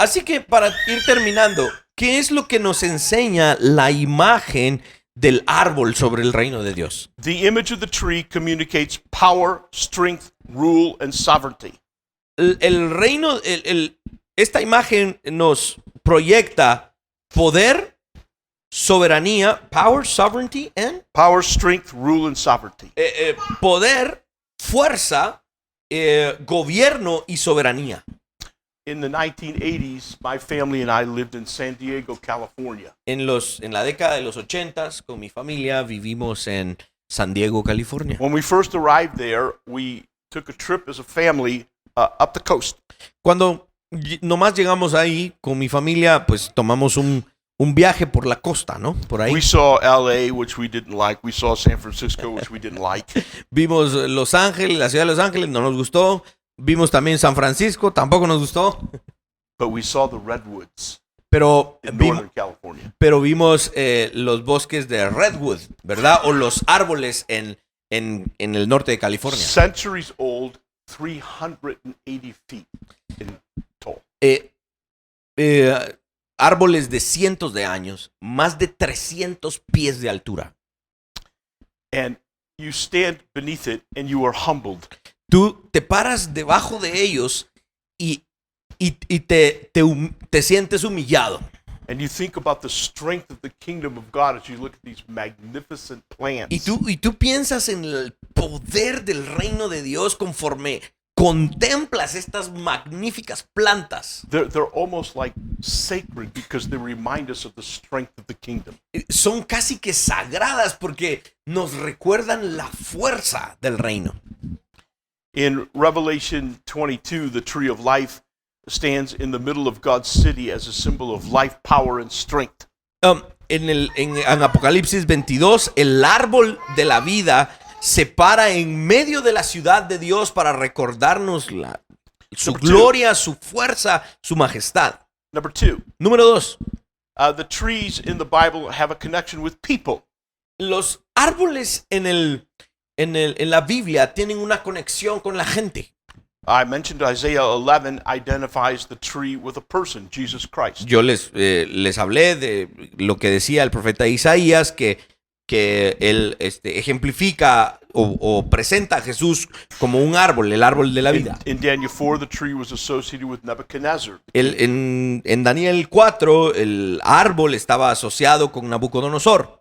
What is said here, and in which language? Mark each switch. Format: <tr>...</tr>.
<es>Así que para ir terminando, ¿qué es lo que nos enseña la imagen del árbol sobre el reino de Dios?</es> <en>The image of the tree communicates power, strength, rule, and sovereignty.</en> <es>El reino, esta imagen nos proyecta poder, soberanía,</es> <en>power, sovereignty, and Power, strength, rule, and sovereignty.</en> <es>poder, fuerza, gobierno y soberanía.</es> <en>In the 1980s, my family and I lived in San Diego, California.</en> <es>En la década de los 80s, con mi familia, vivimos en San Diego, California.</es> <en>When we first arrived there, we took a trip as a family up the coast.</en> <es>Cuando nomás llegamos ahí con mi familia, pues tomamos un viaje por la costa, ¿no? Por ahí.</es> <en>We saw LA, which we didn't like. We saw San Francisco, which we didn't like.</en> <es>Vimos Los Ángeles, la ciudad de Los Ángeles, no nos gustó. Vimos también San Francisco, tampoco nos gustó.</es> <en>But we saw the redwoods</en> <es>Pero,</es> <en>in Northern California.</en> <es>vimos los bosques de Redwood, ¿verdad? O los árboles en el norte de California.</es> <en>Centuries old, 380 feet in tall.</en> <es>Árboles de cientos de años, más de 300 pies de altura.</es> <en>And you stand beneath it and you are humbled.</en> <es>Tú te paras debajo de ellos y te sientes humillado.</es> <en>And you think about the strength of the kingdom of God as you look at these magnificent plants.</en> <es>Y tú piensas en el poder del reino de Dios conforme contemplas estas magníficas plantas.</es> <en>They're almost like sacred because they remind us of the strength of the kingdom.</en> <es>Son casi que sagradas porque nos recuerdan la fuerza del reino.</es> <en>In Revelation 22, the tree of life stands in the middle of God's city as a symbol of life, power, and strength.</en> <es>En Apocalipsis 22, el árbol de la vida se para en medio de la ciudad de Dios para recordarnos su gloria, su fuerza, su majestad.</es> <en>Number 2,</en> <es>Número 2.</es> <en>the trees in the Bible have a connection with people.</en> <es>Los árboles en la Biblia tienen una conexión con la gente.</es> <en>I mentioned Isaiah 11 identifies the tree with a person, Jesus Christ.</en> <es>Yo les hablé de lo que decía el profeta Isaías, que él ejemplifica o presenta a Jesús como un árbol, el árbol de la vida.</es> <en>In Daniel 4, the tree was associated with Nebuchadnezzar.</en> <es>En Daniel 4, el árbol estaba asociado con Nabucodonosor.</es>